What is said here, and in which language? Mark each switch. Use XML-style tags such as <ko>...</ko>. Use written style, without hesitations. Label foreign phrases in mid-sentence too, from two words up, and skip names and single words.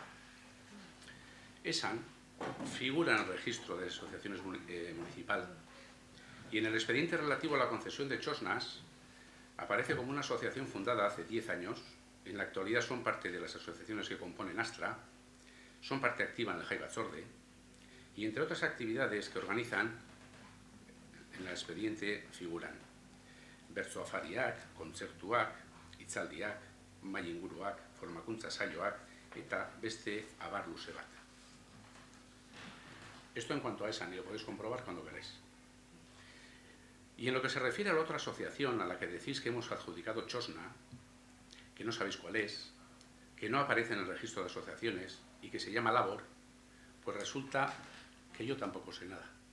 <es>Esan figura en el registro de asociaciones municipal y en el expediente relativo a la concesión de Txosnas aparece como una asociación fundada hace 10 años. En la actualidad son parte de las asociaciones que componen Astra, son parte activa en el Jai Batzorde y entre otras actividades que organizan, en el expediente figuran</es> <eu>bertso afariak, kontzertuak, hitzaldiak, mahai inguruak, formakuntza saioak eta beste abar luze bat.</eu> <es>Esto en cuanto a Esan, y lo podéis comprobar cuando queráis. Y en lo que se refiere a la otra asociación a la que decís que hemos adjudicado Txosna, que no sabéis cuál es, que no aparece en el registro de asociaciones y que se llama Labor, pues resulta que yo tampoco sé nada.</es>